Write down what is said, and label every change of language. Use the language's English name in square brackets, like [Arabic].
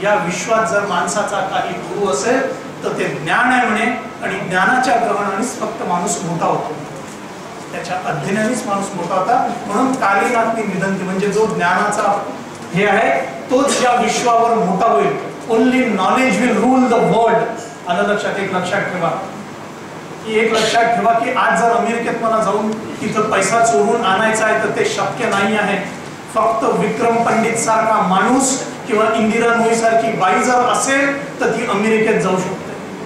[Marathi] या विश्वात जर माणसाचा काही गुरु असेल तर ते ज्ञान आहे म्हणे. आणि ज्ञानाच्या ग्रहणानेच फक्त माणूस मोठा होतो. त्याच्या अध्ययनानेच माणूस मोठा होता. म्हणून कालीनाथनी निधंती म्हणजे जो ज्ञानाचा हे आहे तोच या विश्वावर मोठा होईल. [English] Only knowledge will rule the world. [Marathi] आलं लक्षात. एक लक्षात ठेवा की आज जर अमेरिकेत मला जाऊन तिथं पैसा चोरून आणायचा आहे तर ते शक्य नाही आहे. फक्त विक्रम पंडित सारखा माणूस किंवा इंदिरा नोई सारखी बाई जर असेल तर ती अमेरिकेत जाऊ शकते.